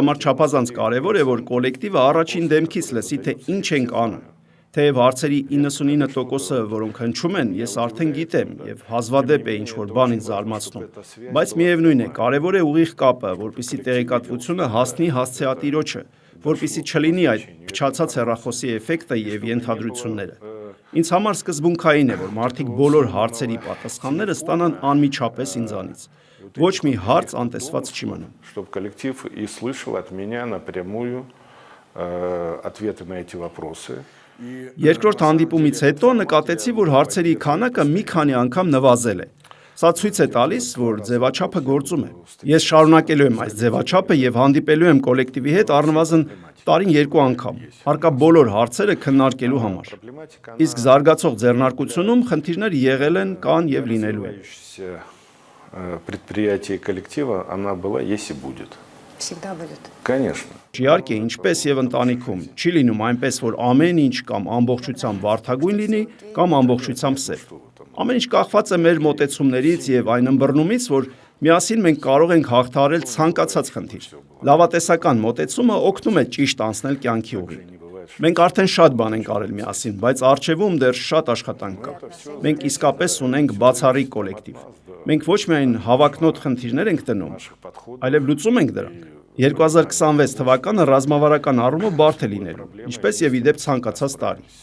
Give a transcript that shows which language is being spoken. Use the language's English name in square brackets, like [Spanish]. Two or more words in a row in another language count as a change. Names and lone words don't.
[Armenian] համար չափազանց կարևոր է, որ կոլեկտիվը առաջին դեմքից լսի, թե ինչ ենք անում։ Թեև հարցերի 99%-ը, որոնք հնչում են, ես արդեն գիտեմ եւ հազվադեպ է ինչ-որ բան ինձ զարմացնում, բայց միևնույն է, կարևոր է ուղիղ կապը, որպեսզի տեղեկատվությունը հասնի հասցեատիրոջը, որպեսզի չլինի այդ փչացած հեռախոսի էֆեկտը եւ ենթադրությունները։ Ինձ համար սկզբունքային է, որ մարդիկ բոլոր հարցերի պատասխանները ստանան անմիջապես ինձանից։ Ոչ մի հարց անտեսված չի մնում։ [Russian] Чтобы коллектив и слышал от меня напрямую ответы на эти вопросы. [Armenian] Երկրորդ հանդիպումից հետո նկատեցի, որ հարցերի քանակը մի քանի անգամ նվազել է։ Սա ցույց է տալիս, որ ձևաչափը գործում է։ Ես շարունակելու եմ այս ձևաչափը եւ հանդիպելու եմ կոլեկտիվի հետ առնվազն տարին 2 անգամ, հարկա բոլոր հարցերը քննարկելու համար։ Իսկ զարգացող ձեռնարկությունում խնդիրներ եղել են, կան եւ լինելու են։ [Russian] Предприятие коллектива, она была, есть и будет. Всегда будет. Конечно. [Armenian] Իհարկե, ինչպես եւ ընտանիքում, չի լինում այնպես, որ ամեն ինչ կամ ամբողջությամբ վարդագույն լինի, կամ ամբողջությամբ սև։ Ամեն ինչ կախված է մեր մոտեցումներից եւ այն ըմբռնումից, որ միասին մենք կարող ենք հաղթահարել ցանկացած խնդիր։ Լավատեսական մոտեցումը օգնում է ճիշտ անցնել կյանքի ուղին։ Մենք արդեն շատ բան ենք արել միասին, բայց առջևում դեռ շատ աշխատանք կա։ Մենք իսկապես ունենք բացառիկ կոլեկտիվ։ Մենք ոչ միայն հավակնոտ խնդիրներ ենք դնում, այլև լուծում ենք դրանք։ 2026 թվականը ռազմավարական առումով բարդ է լինելու, ինչպես եւ իդեպ ցանկացած տարի։